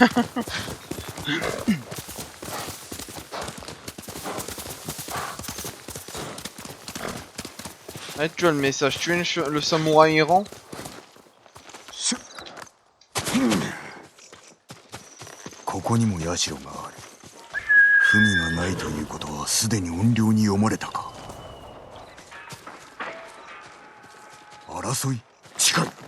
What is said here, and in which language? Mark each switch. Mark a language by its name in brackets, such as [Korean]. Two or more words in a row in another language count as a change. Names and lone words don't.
[French] Ah, tu as le message, tu es le samouraï errant. [Japanese] ここにも社がある。文がないということはすでに怨霊に読まれたか。争い近い。